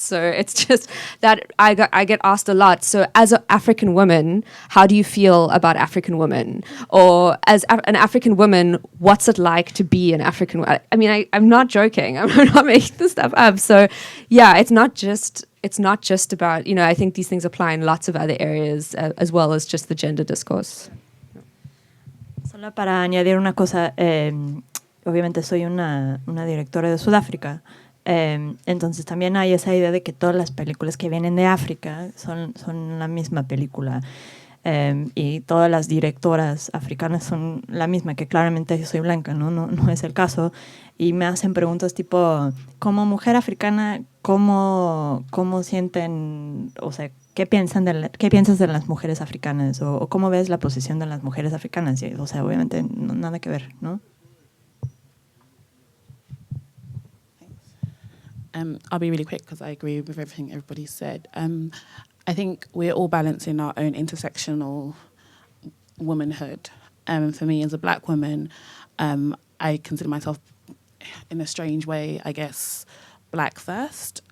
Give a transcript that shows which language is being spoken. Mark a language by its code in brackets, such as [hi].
[en] So it's just that I get asked a lot. So as an African woman, how do you feel about African women? Or as an African woman, what's it like to be an African woman? I mean, I'm not joking. I'm not making this stuff up. So yeah, it's not just about, I think these things apply in lots of other areas as well as just the gender discourse. [es] Solo para añadir una cosa, obviamente soy una directora de Sudáfrica, entonces también hay esa idea de que todas las películas que vienen de África son la misma película. Y todas las directoras africanas son la misma, que claramente yo soy blanca, no es el caso, y me hacen preguntas tipo, como mujer africana, ¿cómo sienten, o sea, qué piensas de las mujeres africanas, o cómo ves la posición de las mujeres africanas? Y, o sea, obviamente nada que ver, ¿no? [en] I'll be really quick because I agree with everything everybody said. I think we're all balancing our own intersectional womanhood. For me, as a black woman, I consider myself, in a strange way, I guess, black first.